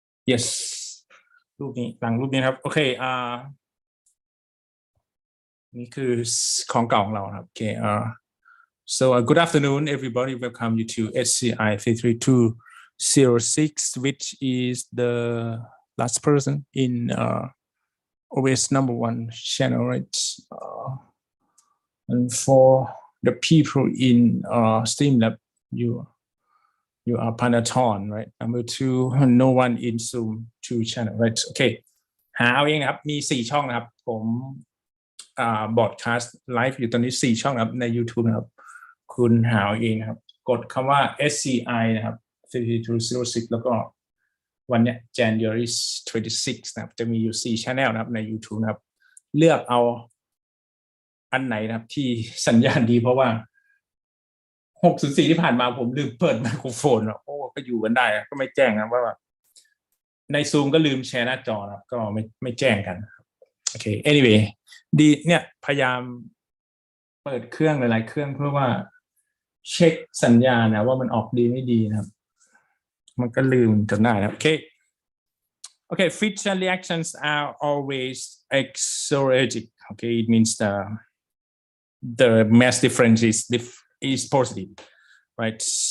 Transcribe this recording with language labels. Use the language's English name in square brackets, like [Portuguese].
[English] yes [Thai] รูปนี้หลังรูปนี้ครับโอเคนี่คือของเก่าของเราครับโอเค [English] so good afternoon everybody, welcome you to SCI33206, which is the last person in always number one channel, right? And for the people in Streamlab, you are Proton, right? Number two, no one in Zoom 2 channel, right? Okay. [Thai] หาเอาเองครับมี4ช่องนะครับผมบอดคาสต์ไลฟ์อยู่ตอนนี้4ช่องครับใน YouTube นะครับคุณหาเอาเองครับกดคำว่า SCI นะครับ33206แล้วก็วันนี้ January 26 นะครับจะมีอยู่4 channel นะครับใน YouTube นะครับเลือกเอา อันไหนนะครับที่สัญญาณดีเพราะว่า604ที่ผ่านมาผมลืมเปิดไมโครโฟนโอ้ก็อยู่กันได้ก็ไม่แจ้งนะว่าใน Zoom ก็ลืมแชร์หน้าจอนะก็ไม่แจ้งกันโอเค anyway ดีเนี่ยพยายามเปิดเครื่องหลายๆเครื่องเพื่อว่าเช็คสัญญาณนะว่ามันออกดีไม่ดีนะครับมันก็ลืมจนได้นะโอเค [English] Okay, fission reactions are always exothermic. Okay, it means the mass difference is positive, right?